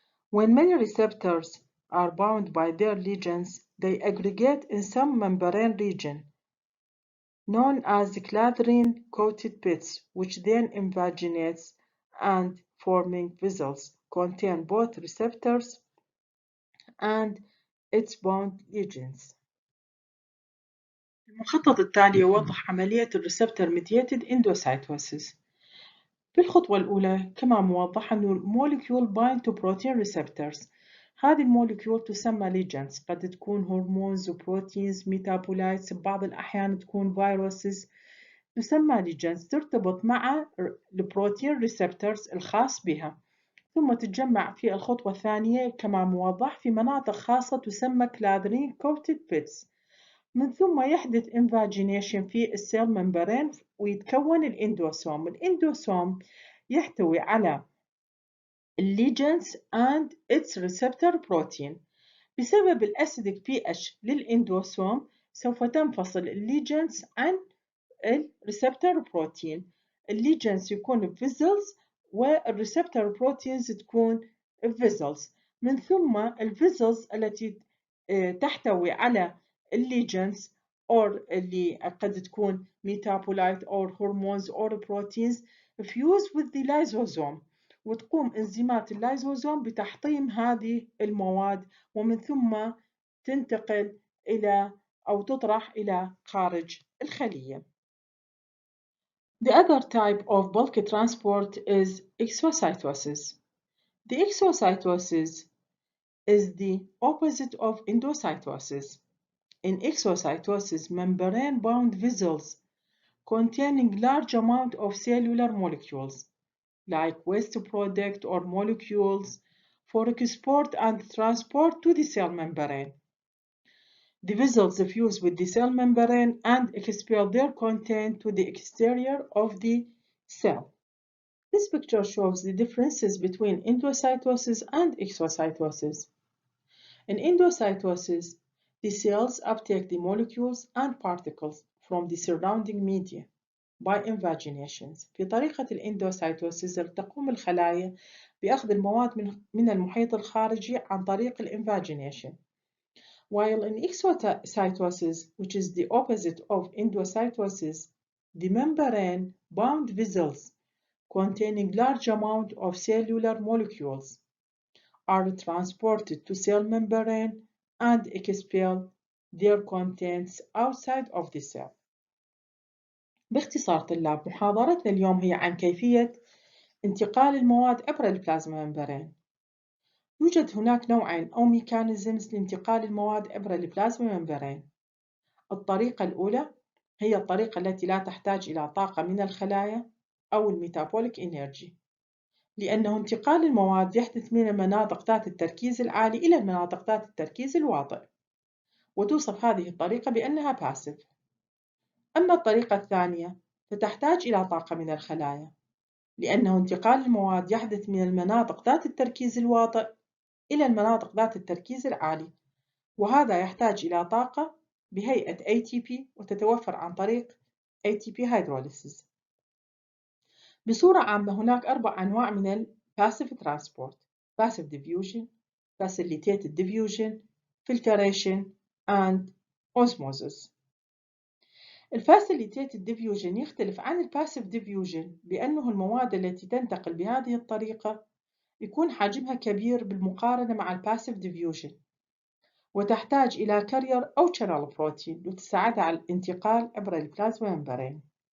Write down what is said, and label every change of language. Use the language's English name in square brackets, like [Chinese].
[English] When many receptors are bound by their ligands, they aggregate in some membrane region known as clathrin-coated pits, which then invaginates and forming vessels contain both receptors and its bound ligands. [Arabic] المخطط التالي يوضح عملية الريسبتور mediated endocytosis. في الخطوة الأولى كما موضح أن الموليكيول [English] bind to protein receptors. [Arabic] هذه الموليكيول تسمى ligands، قد تكون هرمونز وبروتينز ميتابولايتس، ببعض الأحيان تكون فيروسز، تسمى ligands ترتبط مع البروتين ريسبتورز الخاص بها، ثم تتجمع في الخطوة الثانية كما موضح في مناطق خاصة تسمى clathrin coated pits. من ثم يحدث invagination في السيل ممبرين ويتكون الاندوسوم. الاندوسوم يحتوي على [English] ligands and its receptor protein. [Arabic] بسبب الأسيدك pH للاندوسوم سوف تنفصل ligands عن الريسبتور بروتين. الليجنز يكون فيزلز والريسبتور بروتينز تكون فيزلز. من ثم الفيزلز التي تحتوي على الليجنز أو اللي قد تكون ميتابولايت أو هرمونز أو بروتينز [English] fuse with the lysosome [Arabic] وتقوم إنزيمات اللايزوزوم بتحطيم هذه المواد ومن ثم تنتقل إلى أو تطرح إلى خارج الخلية. [English] The other type of bulk transport is exocytosis. The exocytosis is the opposite of endocytosis. In exocytosis, membrane-bound vessels containing large amount of cellular molecules, like waste product or molecules, for export and transport to the cell membrane. The vessels fuse with the cell membrane and expel their content to the exterior of the cell. This picture shows the differences between endocytosis and exocytosis. In endocytosis, the cells uptake the molecules and particles from the surrounding media by invaginations. [Arabic] في طريقة الاندوسايتوسيس تقوم الخلايا بأخذ المواد من المحيط الخارجي عن طريق الانفاجينيشن. [English] While in exocytosis, which is the opposite of endocytosis, the membrane-bound vessels containing large amount of cellular molecules are transported to cell membrane and expel their contents outside of the cell. [Arabic] باختصار طلاب، محاضرتنا اليوم هي عن كيفية انتقال المواد عبر البلازما ممبرين. يوجد هناك نوعين أو ميكانيزمز لانتقال المواد عبر البلازما ممبرين. الطريقة الأولى هي الطريقة التي لا تحتاج إلى طاقة من الخلايا أو الميتابوليك إنرجي، لأنه انتقال المواد يحدث من المناطق ذات التركيز العالي إلى المناطق ذات التركيز الواطئ، وتوصف هذه الطريقة بأنها باسيف. أما الطريقة الثانية فتحتاج إلى طاقة من الخلايا، لأنه انتقال المواد يحدث من المناطق ذات التركيز الواطئ إلى المناطق ذات التركيز العالي، وهذا يحتاج إلى طاقة بهيئة ATP وتتوفر عن طريق ATP hydrolysis. بصورة عامة هناك 4 أنواع من ال Passive Transport: [English] Passive Diffusion, Facilitated Diffusion, Filtration and Osmosis. [Arabic] ال Facilitated Diffusion يختلف عن ال Passive Diffusion بأنه المواد التي تنتقل بهذه الطريقة يكون حجمها كبير بالمقارنة مع ال Passive Diffusion، وتحتاج إلى كارير أو channel بروتين لتساعدها على الانتقال عبر البلازما ممبرين.